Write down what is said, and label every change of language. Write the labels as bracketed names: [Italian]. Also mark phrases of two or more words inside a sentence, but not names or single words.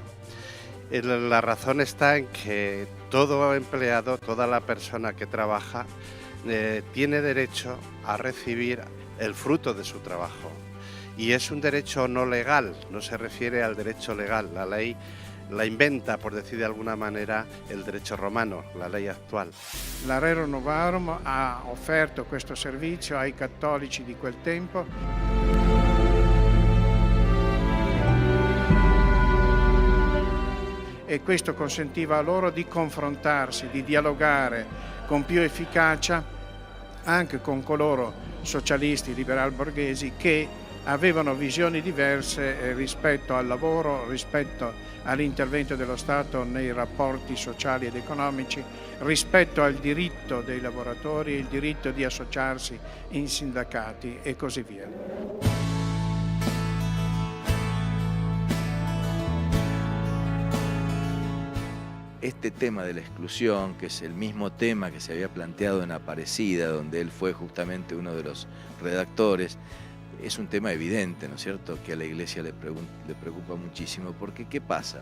[Spanish] La razón está en que todo empleado, toda la persona que trabaja, tiene derecho a recibir el fruto de su trabajo. Y es un derecho no legal, no se refiere al derecho legal. La ley la inventa, por decir de alguna manera, [Italian] il diritto romano, la ley attuale. La Rerum Novarum ha offerto questo servizio ai cattolici di quel tempo. E questo consentiva loro di confrontarsi, di dialogare con più efficacia anche con coloro socialisti, liberal borghesi, che avevano visioni diverse rispetto al lavoro, rispetto all'intervento dello Stato nei rapporti sociali ed economici, rispetto al diritto dei lavoratori, il diritto di associarsi in sindacati e così via. [Spanish] Este tema de la exclusión, que es el mismo tema que se había planteado en Aparecida, donde él fue justamente uno de los redactores, es un tema evidente, ¿no es cierto?, que a la Iglesia le preocupa muchísimo, porque ¿qué pasa?